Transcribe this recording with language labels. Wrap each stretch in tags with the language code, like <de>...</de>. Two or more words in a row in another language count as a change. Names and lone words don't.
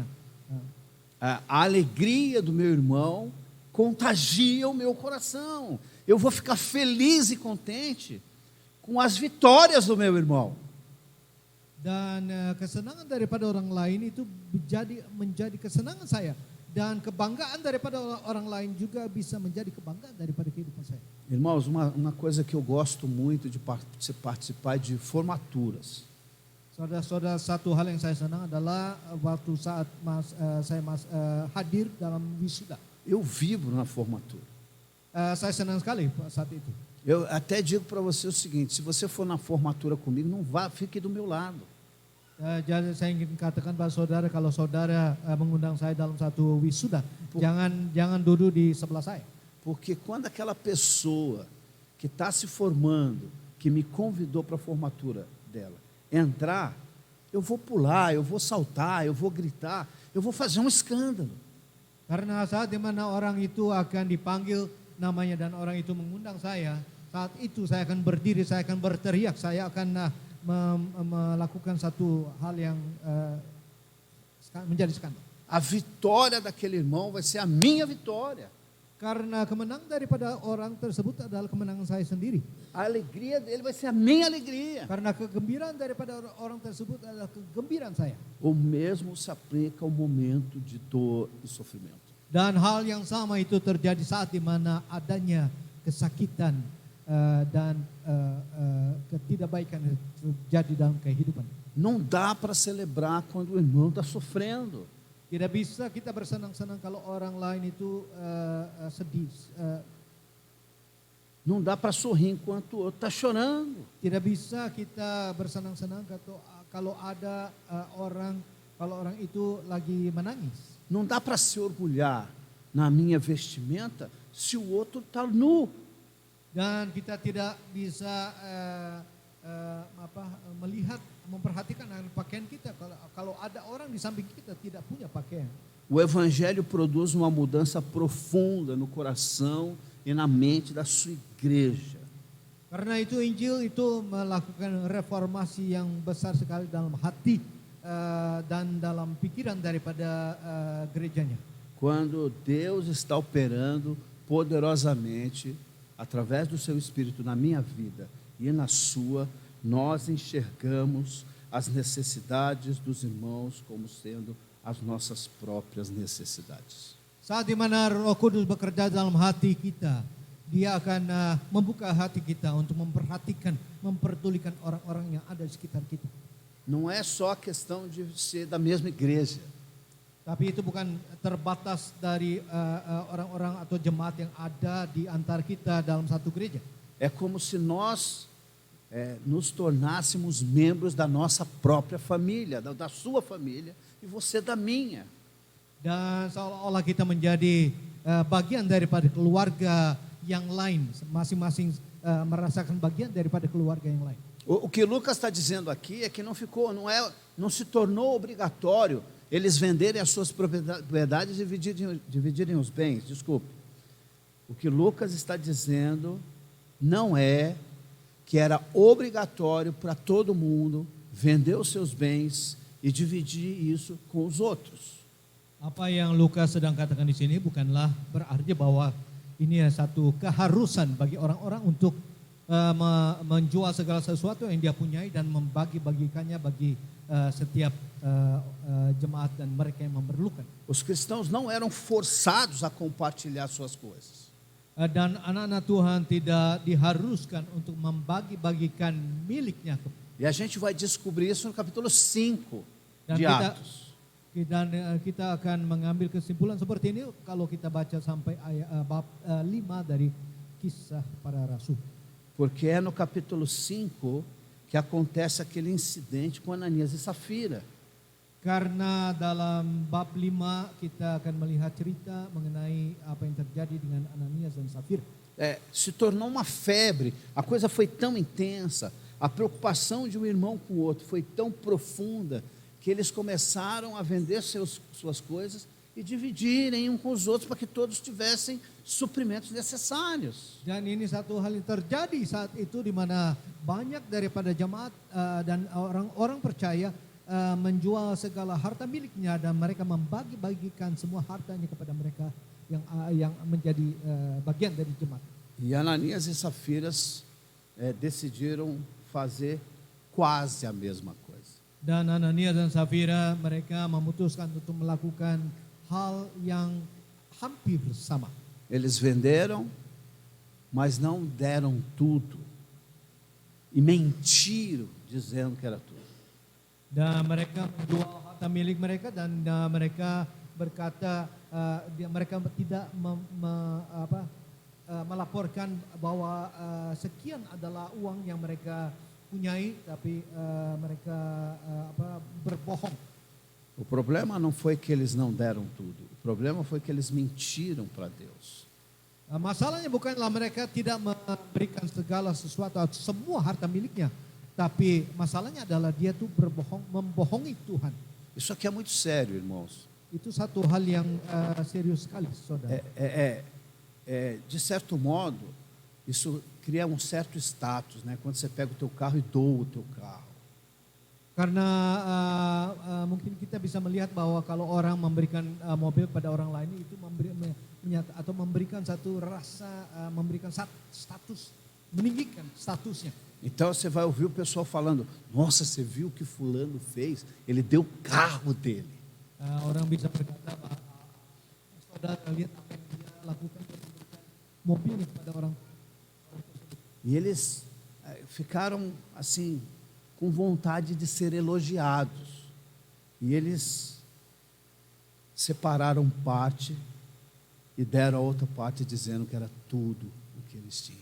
<pt>A alegria do meu irmão contagia o meu coração. Eu vou ficar feliz e contente com as vitórias do meu irmão.</pt> <id>Dan kesenangan daripada orang lain itu menjadi kesenangan saya. Dan kebanggaan daripada orang lain juga bisa menjadi kebanggaan daripada kehidupan saya.</id> <pt>Irmãos, uma coisa que eu gosto muito de participar é de formaturas.</pt> <id>Saudara-saudara, satu hal yang saya senang adalah waktu saat saya hadir dalam wisuda.</id> <pt>Eu vibro na formatura.</pt> <id>Saya senang sekali saat itu.</id> <pt>Eu até digo para você o seguinte: se você for na formatura comigo, não vá, fique do meu lado.</pt> <id>Jadi saya ingin katakan pada saudara, kalau saudara mengundang saya dalam satu wisuda, jangan duduk di sebelah saya.</id> <pt>Porque quando aquela pessoa que está se formando, que me convidou para a formatura dela, entrar, eu vou pular, eu vou saltar, eu vou gritar, eu vou fazer um escândalo.</pt> <id>Karena saat di mana orang itu akan dipanggil namanya dan orang itu mengundang saya, saat itu saya akan berdiri, saya akan berteriak, saya akan melakukan satu hal yang menjadi skandal.</id> <pt>A vitória daquele irmão vai ser a minha vitória.</pt> <id>Karena kemenangan daripada orang tersebut adalah kemenangan saya sendiri.</id> <pt>A alegria dele vai ser a minha alegria.</pt> <id>Karena kegembiraan daripada orang tersebut adalah kegembiraan saya.</id> <pt>O mesmo se aplica ao momento de dor e sofrimento.</pt> <id>Dan hal yang sama itu terjadi saat di mana adanya kesakitan dan ketidakbaikan yang terjadi dalam kehidupan.</id> <pt>Não dá para celebrar quando o irmão está sofrendo.</pt> <id>Tidak bisa kita bersenang-senang kalau orang lain itu sedih.</id> <pt>Não dá para sorrir enquanto o outro está chorando.</pt> <id>Tidak bisa kita bersenang-senang kalau ada orang itu lagi menangis.</id> <pt>Não dá para se orgulhar na minha vestimenta se o outro está nu.</pt> <id>Dan kita tidak bisa melihat, memperhatikan pakaian kita kalau ada orang di samping kita tidak punya pakaian.</id> <pt>O evangelho produz uma mudança profunda no coração e na mente da sua igreja.</pt> <id>Karena itu Injil itu melakukan reformasi yang besar sekali dalam hati dan dalam pikiran daripada gerejanya.</id> <pt>Quando Deus está operando poderosamente através do seu Espírito na minha vida e na sua, nós enxergamos as necessidades dos irmãos como sendo as nossas próprias necessidades.</pt> <id>Saat di mana Roh Kudus bekerja dalam hati kita, Dia akan membuka hati kita untuk memperhatikan, memperdulikan orang-orang yang ada di sekitar kita.</id> <pt>Não é só a questão de ser da mesma igreja.</pt> <id>Tapi itu bukan terbatas dari orang-orang atau jemaat yang ada di antara kita dalam satu gereja.</id> <pt>É como se nós nos tornássemos membros da nossa própria família, da sua família, e você da minha.</pt> <id>Dan seolah-olah kita menjadi bagian daripada keluarga yang lain, masing-masing merasakan bagian daripada keluarga yang lain.</id> <pt>O que Lucas está dizendo aqui é que não se tornou obrigatório eles venderem as suas propriedades e dividirem os bens. Desculpe. O que Lucas está dizendo não é que era obrigatório para todo mundo vender os seus bens e dividir isso com os outros.</pt> <id>Apa yang Lukas sedang katakan di sini bukanlah berarti bahwa ini satu keharusan bagi orang-orang untuk menjual segala sesuatu yang dia punyai dan membagi-bagikannya bagi setiap jemaat dan mereka yang memerlukan.</id> <pt>Os cristãos não eram forçados a compartilhar suas coisas.</pt> <id>Dan anak-anak Tuhan tidak diharuskan untuk membagi-bagikan miliknya.</id> <pt>E a gente vai descobrir isso no capítulo 5 dan de Atos.</pt> <id>Dan kita akan mengambil kesimpulan seperti ini kalau kita baca sampai bab 5 dari Kisah Para Rasul.</id> <pt>Porque é no capítulo 5 que acontece aquele incidente com Ananias e Safira.</pt> <id>Karena dalam bab 5 kita akan melihat cerita mengenai apa yang terjadi dengan Ananias dan Safira.</id> <pt>Se tornou uma febre, a coisa foi tão intensa, a preocupação de um irmão com o outro foi tão profunda, que eles começaram a vender suas coisas e dividirem um com os outros para que todos tivessem suprimentos necessários.</pt> <id>Dan ini satu hal yang terjadi saat itu di mana banyak daripada jemaat dan orang-orang percaya menjual segala harta miliknya dan mereka membagi-bagikan semua hartanya kepada mereka yang menjadi bagian dari jemaat.</id> <pt>E Ananias e Safiras decidiram fazer quase a mesma coisa.</pt> <id>Dan Ananias dan Safira mereka memutuskan untuk melakukan hal yang hampir sama.</id> <pt>Eles venderam, mas não deram tudo. E mentiram dizendo que era tudo.</pt> <id>Dan mereka menjual harta milik mereka dan mereka berkata mereka tidak melaporkan bahwa sekian adalah uang yang mereka punyai, tapi mereka berbohong.</id> <pt>O problema não foi que eles não deram tudo. O problema foi que eles mentiram para Deus.</pt> <id>Masalahnya bukanlah mereka tidak memberikan segala sesuatu atau semua harta miliknya, tapi masalahnya adalah dia tuh membohongi Tuhan.</id> <pt>Isso aqui é muito sério, irmãos.</pt> <id>Itu satu hal yang serius sekali, saudara.</id> <pt>De certo modo, isso cria um certo status, né? Quando você pega o teu carro e doa o teu carro.</pt> <id>Karena mungkin kita bisa melihat bahwa kalau orang memberikan mobil pada orang lain itu memberikan satu rasa, memberikan status, meninggikan statusnya.</id> <pt>Então você vai ouvir o pessoal falando: nossa, você viu o que fulano fez? Ele deu o carro dele.</pt> <id>Orang bisa berkata, saudara lihat apa yang dia lakukan, mobilnya kepada orang.</id> <pt>E eles ficaram assim com vontade de ser elogiados. E eles separaram parte e deram a outra parte dizendo que era tudo o que eles tinham.</pt>